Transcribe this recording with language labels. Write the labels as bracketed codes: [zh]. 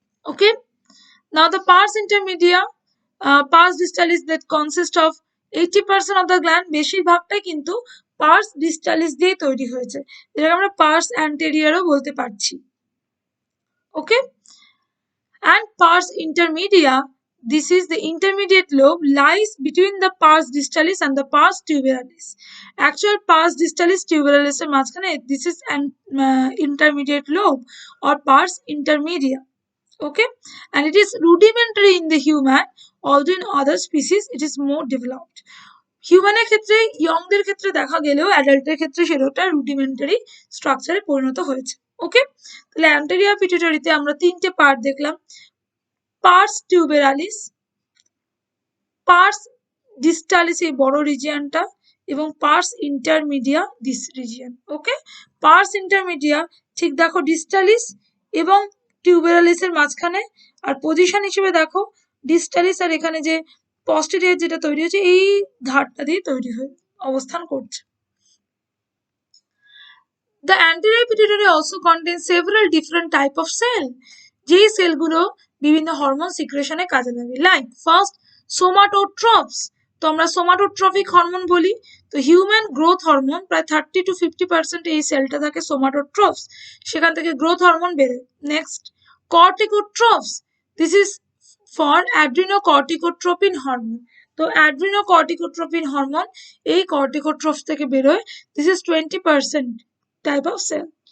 [en] okay, now the pars intermedia, pars distalis that consist of 80% of the gland, [bn] বেশিরভাগটাই কিন্তু purse ডিস্টালিস দিয়ে তৈরি হয়েছে, যেটাকে আমরা পার্স অ্যান্টেরিয়রও বলতে পারছি। [en] Okay, and pars intermedia, this is the intermediate lobe, lies between the pars distalis and the pars tuberalis. Actual pars distalis tuberalis এর মাঝখানে, this is an intermediate lobe or pars intermedia. Okay, and it is rudimentary in the human, although in other species it is more developed. [bn] হিউম্যানের ক্ষেত্রে, ইয়ংদের ক্ষেত্রে দেখা গেলেও অ্যাডাল্টের ক্ষেত্রে সেটা rudimentary স্ট্রাকচারে পরিণত হয়েছে। ওকে, তাহলে অ্যান্টেরিয়র পিটুইটারিতে আমরা তিনটে পার্ট দেখলাম, পার্স টিউবেরালিস, পার্স ডিস্টালিস এই বড় রিজিয়নটা, এবং purse intermedia this region. Okay, purse intermedia ঠিক দেখো ডিস্টালিস এবং টিউবেরালিসের মাঝখানে, আর পজিশন হিসেবে দেখো ডিস্টালিস আর এখানে যে পস্টেরিয়র যেটা তৈরি হয়েছে এই ধারটা দিয়ে তৈরি হয়ে অবস্থান করছে। [en] The anterior pituitary also contains several different type of cell, [bn] যেই সেলগুলো বিভিন্ন হরমোন সিক্রেশনে কাজে লাগে। লাইক ফার্স্ট সোমাটোট্রপস, তো আমরা সোমাটোট্রপিক হরমোন বলি, তো হিউম্যান গ্রোথ হরমোন প্রায় 30 to 50% এই সেলটা থাকে সোমাটোট্রপস, সেখান থেকে গ্রোথ হরমোন বেরোয়। [en] next corticotrophs, this is for adrenocorticotropin hormone, তো adrenocorticotropin hormone [bn] এই কর্টিকোট্রপস থেকে বেরোয়, [en] This is 20% type of cell.